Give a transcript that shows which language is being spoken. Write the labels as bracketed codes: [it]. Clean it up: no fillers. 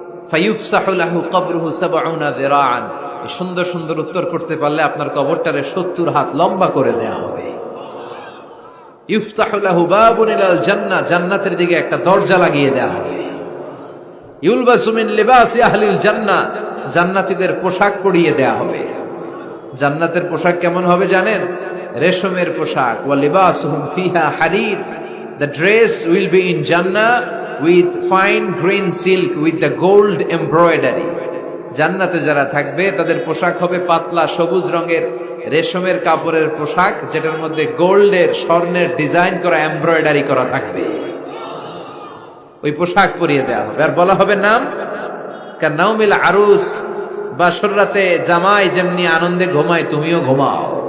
[ar] ফায়ুফসাহু লাহু কবরুহু ৭০ যিরাআন, [bn] এই সুন্দর সুন্দর উত্তর করতে পারলে আপনার কবরটারে ৭০ হাত লম্বা করে দেয়া হবে। [ar] ইফতাহু লাহু বাবুন ইলাল জান্নাহ, [bn] জান্নাতের দিকে একটা দরজা লাগিয়ে দেয়া হবে। [ar] ইউলবাসু মিন লিবাসি আহলিল জান্নাহ, [bn] জান্নাতীদের পোশাক পরিয়ে দেয়া হবে। জান্নাতের পোশাক কেমন হবে জানেন? রেশমের পোশাক। [ar] ওয়া লিবাসুহুম ফিহা হারির, [en] the dress will be in Jannah with fine green silk with the gold embroidery. [bn] জান্নাতে যারা থাকবে তাদের পোশাক হবে পাতলা সবুজ রঙের রেশমের কাপড়ের পোশাক, যেটার মধ্যে গোল্ডের, স্বর্ণের ডিজাইন করা, এমব্রয়ডারি করা থাকবে। ওই পোশাক পরিয়ে দেওয়া হবে। আর বলা হবে [ar] নাম কান্নাউমিল আরুস, [bn] বাসর রাতে জামাই যেমনি আনন্দে ঘুমায় তুমিও ঘুমাও।